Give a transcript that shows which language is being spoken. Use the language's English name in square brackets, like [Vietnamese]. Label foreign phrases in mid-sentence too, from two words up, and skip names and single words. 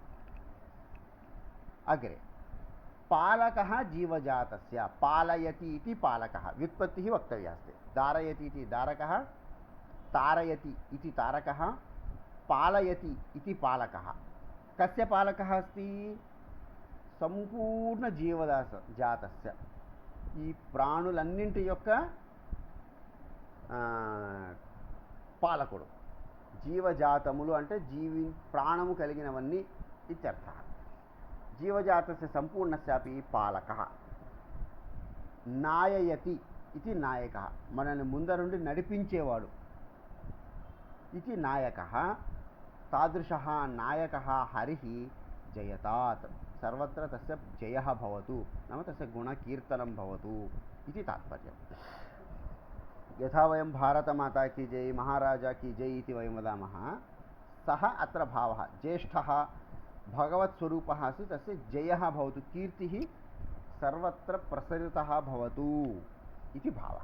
[Sanskrit] अग्रे पालकः जीवजातस्य। पालयति इति पालकः। व्युत्पत्तिः वक्तव्या अस्ति। दारयति इति दारकः, तारयति इति तारकः, पालयति इति पालकः। कस्य पालकः अस्ति? సంపూర్ణ జీవజాతస్య [Telugu] ఈ ప్రాణులన్నింటి యొక్క పాలకుడు. జీవజాతములు అంటే ప్రాణము కలిగినవన్నీ ఇత్యర్థः. [Sanskrit] జీవజాతస్య సంపూర్ణస్యాపి పాలకः. నాయయతి ఇది నాయకः. [Telugu] మనల్ని ముందరుండి నడిపించేవాడు [Sanskrit] ఇది నాయకः. తాదృశः నాయకः హరిः జయతాత్. सर्वत्र तस्य जयः भवतु नाम तस्य गुणकीर्तनं भवतु इति तात्पर्यं। यथा वयं [Hindi] भारतमाता की जय, महाराजा की जय [Sanskrit] इति वयं वदामः, सः अत्र भावः। ज्येष्ठः भगवत्स्वरूपः अस्ति, तस्य जयः भवतु, कीर्तिः सर्वत्र प्रसरितः भवतु इति भावः।